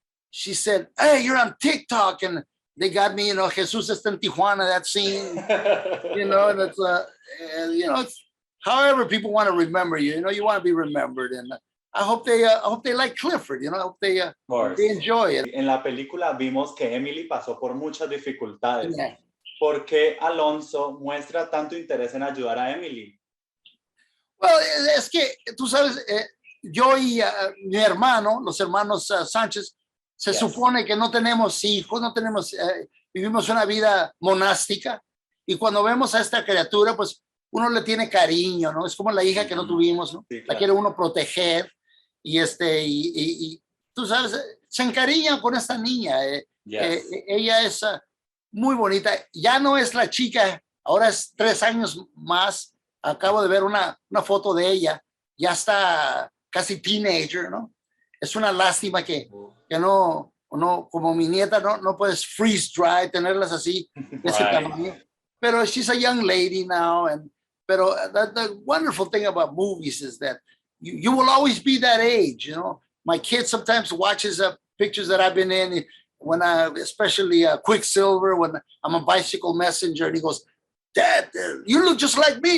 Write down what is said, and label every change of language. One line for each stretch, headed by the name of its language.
English: She said, "Hey, you're on TikTok," and they got me, you know,
Spanish: Jesus está en Tijuana,
English: that scene, you know, and it's, you know, it's however people want to remember you. You know, you want to be remembered, and I hope they like Clifford. You know, I hope they enjoy it.
Spanish: En la película vimos que Emily pasó por muchas dificultades.
English: Yeah.
Spanish: ¿Por qué Alonso muestra tanto interés en ayudar a Emily? Well, es que tú sabes, yo y mi hermano, los hermanos Sánchez, se supone que no tenemos hijos, no tenemos, vivimos una vida monástica, y cuando vemos a esta criatura, pues uno le tiene cariño, ¿no? Es como la hija que no tuvimos, ¿no? Sí, claro. La quiere uno proteger, y tú sabes, se encariña con esta niña. Ella es muy bonita. Ya no es la chica, ahora es 3 años más. Acabo de ver una foto de ella. Ya está casi teenager, ¿no? Es una lástima que no, como mi nieta, no puedes
English: freeze dry,
Spanish: tenerlas así, de ese tamaño.
English: Pero she's a young lady now, pero the wonderful thing about movies is that you will always be that age, you know. My kid sometimes watches pictures that I've been in, when especially Quicksilver, when I'm a bicycle messenger, and he goes, "Dad, you look just like me.